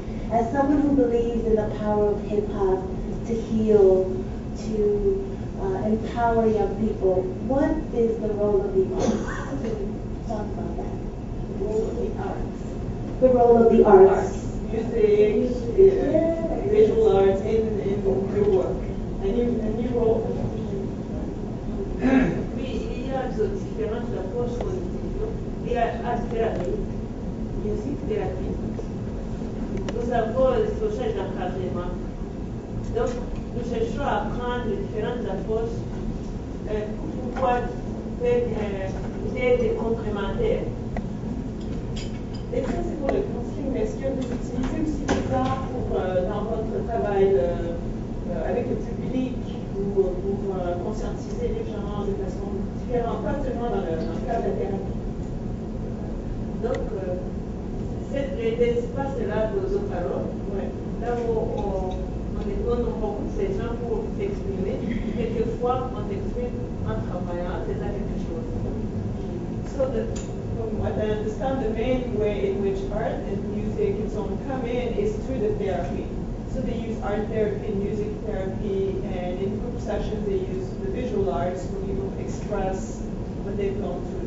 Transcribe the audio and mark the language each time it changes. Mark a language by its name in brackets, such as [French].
[English] As someone who believes in the power of hip hop to heal, to empower young people, what is the role of the arts? Talk about that. The role of the arts. The role of the arts. Music, visual arts in your work. And you role. [French] Il y a différentes approches positives. Il y a art thérapie, musique thérapie. Nous avons le social d'encadrement. Donc, nous cherchons à apprendre les différentes approches pour pouvoir faire des aides complémentaires. Et ça, c'est pour le counseling, mais est-ce que vous utilisez aussi des arts dans votre travail avec le public ou pour conscientiser les gens de façon différente, pas seulement dans le cadre de la thérapie? Donc, les espaces-là aux paroles, là où on donne beaucoup de ces gens pour s'exprimer, quelquefois on s'exprime en travaillant, c'est ça quelque chose. [English] So from what I understand, the main way in which art and music and so on come in is through the therapy. So they use art therapy, music therapy, and in group sessions they use the visual arts for people to express what they've gone through.